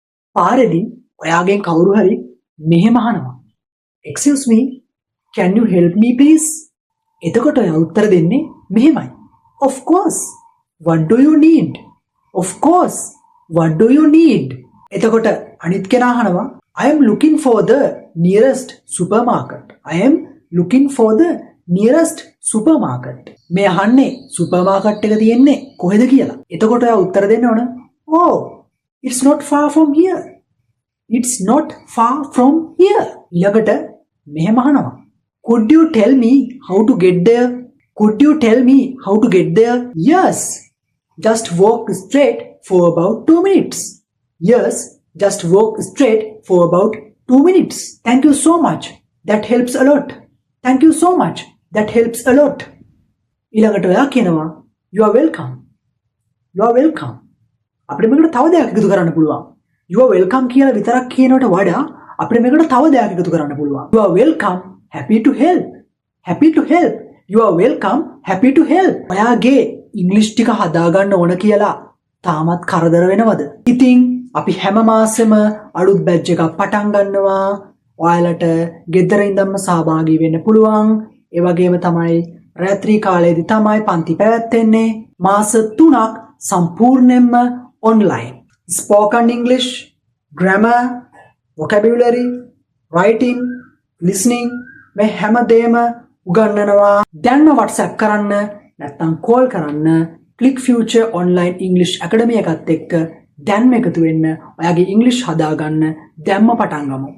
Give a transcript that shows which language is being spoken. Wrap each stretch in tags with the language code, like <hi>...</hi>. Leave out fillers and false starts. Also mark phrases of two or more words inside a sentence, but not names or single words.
<si>පාරේදී ඔයාගෙන් කවුරු හරි මෙහෙම අහනවා.</si> <en>Excuse me, can you help me please?</en> <si>එතකොට ඔයා උත්තර දෙන්නේ මෙහෙමයි.</si> <en>Of course. What do you need? Of course. What do you need?</en> <si>එතකොට අනිත් කෙනා අහනවා</si> <en>I am looking for the nearest supermarket. I am looking for the nearest supermarket.</en> <si>මේ අහන්නේ සුපර්මාකට් එක තියෙන්නේ කොහෙද කියලා. එතකොට ඔයා උත්තර දෙන්න ඕන.</si> <en>Oh, it's not far from here. It's not far from here.</en> <si>ඊළඟට මෙහෙම අහනවා.</si> <en>Could you tell me how to get there? Could you tell me how to get there? Yes. Just walk straight for about 2 minutes. Yes. Just walk straight for about 2 minutes. Thank you so much. That helps a lot. Thank you so much. That helps a lot.</en> <si>ඊළඟට ඔයා කියනවා</si> <en>you are welcome. You are welcome.</en> <si>අපිට මේකට තව දෙයක් එකතු කරන්න පුළුවන්.</si> <en>You are welcome</en> <si>කියලා විතරක් කියනවට වඩා අපිට මේකට තව දෙයක් එකතු කරන්න පුළුවන්.</si> <en>You are welcome. Happy to help. Happy to help. You are welcome. Happy to help.</en> <si>ඔයාගේ ඉංග්‍රීසි ටික හදාගන්න ඕන කියලා තාමත් කරදර වෙනවද? ඉතින් අපි හැම මාසෙම අලුත් බැච් එකක් පටන් ගන්නවා. ඔයාලට ගෙදර ඉඳන්ම සහභාගී වෙන්න පුළුවන්. ඒ වගේම තමයි රාත්‍රී කාලයේදී තමයි පන්ති පැවැත්වෙන්නේ. මාස 3ක් සම්පූර්ණයෙන්ම online.</si> <en>Spoken English, grammar, vocabulary, writing, listening</en> <si>මේ හැමදේම උගන්වනවා. දැන්ම WhatsApp කරන්න නැත්නම් call කරන්න Click Future Online English Academy එකත් එක්ක දැන්ම එකතු වෙන්න. ඔයාගේ ඉංග්‍රීසි හදාගන්න දැන්ම පටන් ගමු.</si>